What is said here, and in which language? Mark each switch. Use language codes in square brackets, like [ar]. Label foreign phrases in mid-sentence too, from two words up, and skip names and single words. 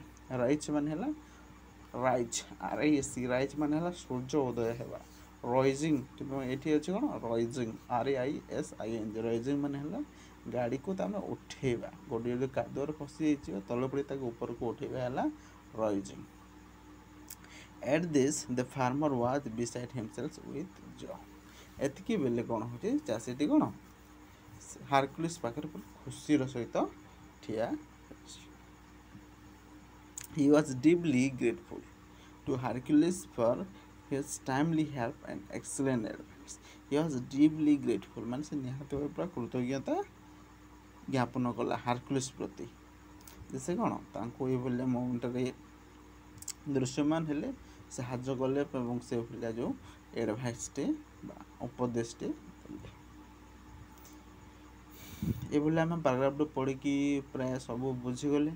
[or] ରାଇଜ୍ ମାନେ ହେଲା RISE, ରାଇଜ୍ ମାନେ ହେଲା ସୂର୍ଯ୍ୟ ଉଦୟ ହେବା। ରଇଜିଂ, କିନ୍ତୁ ଏଠି ଅଛି କ'ଣ ରଇଜିଂ, RISING, ରଇଜିଂ ମାନେ ହେଲା ଗାଡ଼ିକୁ ତାମାନେ ଉଠେଇବା, ଗୋଟେ ଯଦି କାଦୁଅରେ ଫସି ଯାଇଥିବ ତଳେ ପଡ଼ି ତାକୁ ଉପରକୁ ଉଠେଇବା ହେଲା ରଇଜିଂ। [en] At this the farmer was beside himself with joy, [or] ଏତିକି ବେଲେ କ'ଣ ହେଉଛି ଚାଷୀଟି କ'ଣ ହାରକ୍ୟୁଲିସ୍ ପାଖରେ ଖୁସିର ସହିତ ଠିଆ ହୋଇଛି। [en] He was deeply grateful to Hercules for his timely help and excellent advice. He was deeply grateful [or] ମାନେ ସେ ନିହାତି ଭାବେ ପୁରା କୃତଜ୍ଞତା ଜ୍ଞାପନ କଲା ହାରକ୍ୟୁଲିସ୍ ପ୍ରତି, ଯେ ସେ କ'ଣ ତାଙ୍କୁ ଏଇଭଳିଆ ମୋମେଣ୍ଟରେ ଦୃଶ୍ୟମାନ ହେଲେ, ସାହାଯ୍ୟ କଲେ ଏବଂ ସେ ଭଳିଆ ଯେଉଁ ଏଡ଼ଭାଇସ୍ଟେ ବା ଉପଦେଶଟେ କଲେ। ଏଭଳି ଆମେ ପାରାଗ୍ରାଫଟେ ପଢ଼ିକି ପ୍ରାୟ ସବୁ ବୁଝିଗଲେ।